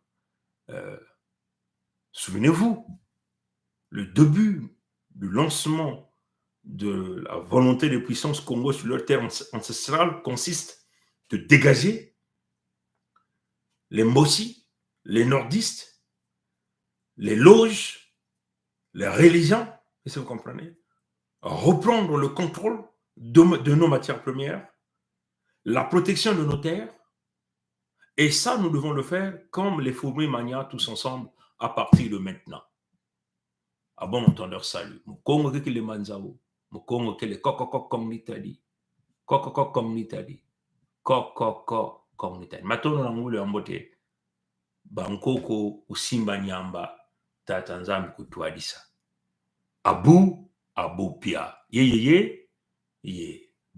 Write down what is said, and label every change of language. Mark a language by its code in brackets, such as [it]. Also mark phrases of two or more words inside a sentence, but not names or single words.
[fr] Souvenez-vous, le début du lancement de la volonté de puissance Congo sur leurs terres ancestrales consiste de dégager les Mossi, les nordistes, les loges, les religions, est-ce que vous comprenez? Reprendre le contrôle de nos matières premières, la protection de nos terres, et ça, nous devons le faire comme les fourmis mania tous ensemble à partir de maintenant. À bon entendeur, salut. [kg] Mukongo ke le manzao, mukongo ke le kokoko kognitadi, kokoko kognitadi, kokoko kognitadi. Matono na ngule ambote, bankoko usimba nyamba, tata nzambi kutuadisa. Abu pia. Ye.